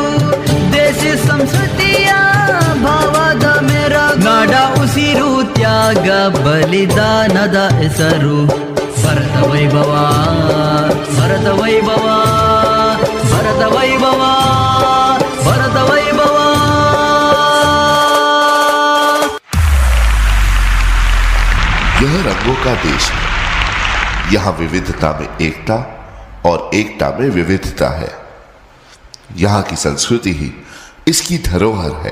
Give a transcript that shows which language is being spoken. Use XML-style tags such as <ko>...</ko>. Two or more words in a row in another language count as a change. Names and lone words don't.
<kn>ದೇಶಿ ಸಂಸ್ಕೃತಿಯ ಭಾವದ ಮೆರಗು, ನಾಡ ಉಸಿರು ತ್ಯಾಗ ಬಲಿದಾನದ ಹೆಸರು, ಭರತ ವೈಭವ ಭರತ ವೈಭವ ಭರತ ವೈಭವ ಭರತ ವೈಭವ।</kn> <hi>यह रंगों का देश है, यहाँ विविधता में एकता और एकता में विविधता है। यहाँ की संस्कृति ही इसकी धरोहर है।</hi>